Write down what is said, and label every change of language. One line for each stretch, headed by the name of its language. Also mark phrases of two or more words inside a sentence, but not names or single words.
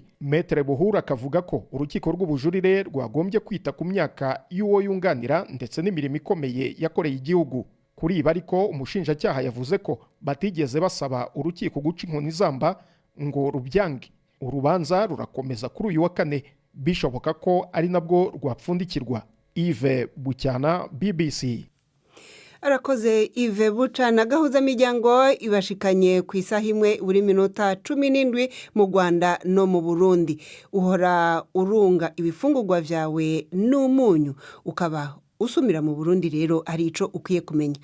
Kinyarwanda: Maître Buhuru akavuga ko urukiko rw'ubujurire rwagombye kwita ku myaka y'uwo yunganira ndetse n'imirimo ikomeye yakoreye igihugu. Kuri ibi ariko umushinjacyaha yavuze ko batigeze basaba urukiko guca inkoni zamba ngo rubyange. Urubanza rurakomeza kuri uyu wa kane, bishoboka ko ari nabwo rwapfundikirwa. Yves Bucyana, BBC.
Rundi: Arakoze Yves Bucana. Gahuza miryango ibashikanye ku isaha imwe buri minota 17 mu Rwanda no mu Burundi. Uhora urunga ibifungurwa vyawe n'umunyu ukaba usumira mu Burundi, rero ari ico ukwiye kumenya.